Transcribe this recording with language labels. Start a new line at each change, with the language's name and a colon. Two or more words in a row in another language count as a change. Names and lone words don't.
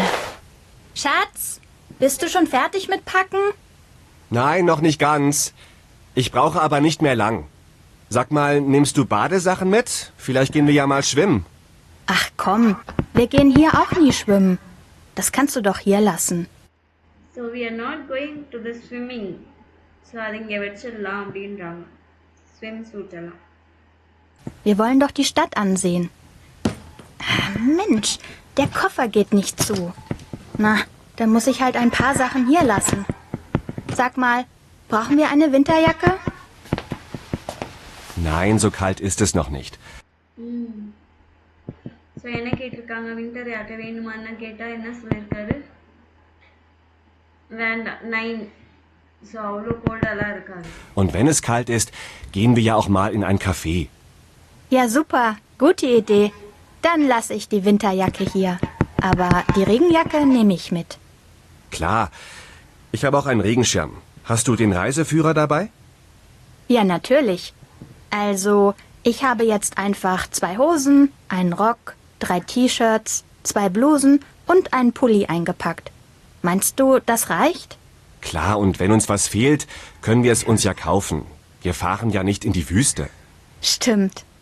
German: Schatz, bist du schon fertig mit Packen? Nein, noch nicht ganz. Ich brauche aber nicht mehr lang. Sag mal, nimmst du Badesachen mit? Vielleicht gehen wir ja mal schwimmen. Ach komm, wir gehen hier auch nie schwimmen. Das kannst du doch hier lassen.
English: So we are not going to the swimming.
Tamil: So அதை இங்கே வச்சிடலாம் அப்படின்றாங்க.
English: swim suit எல்லாம்.
German: Wir wollen doch die Stadt ansehen. Mensch, der Koffer geht nicht zu. Na, dann muss ich halt ein paar Sachen hier lassen. Sag mal, brauchen wir eine Winterjacke? Nein, so kalt ist es noch nicht.
Tamil: ஸோ என்ன கேட்டிருக்காங்க, வின்டர் யார்ட்ட வேணுமான்னு கேட்டால் என்ன சொல்லியிருக்காரு? வேண்டாம், 9. ஸோ அவ்வளோ கோல்டெல்லாம் இருக்காது.
German: Und wenn es kalt ist, gehen wir ja auch mal in ein Café. Ja, super. Gute Idee. Dann lasse ich die Winterjacke hier. Aber die Regenjacke nehme ich mit. Klar. Ich habe auch einen Regenschirm. Hast du den Reiseführer dabei? Ja, natürlich. Also, ich habe jetzt einfach 2 Hosen, einen Rock, 3 T-Shirts, 2 Blusen und einen Pulli eingepackt. Meinst du, das reicht? Klar, und wenn uns was fehlt, können wir es uns ja kaufen. Wir fahren ja nicht in die Wüste. Stimmt.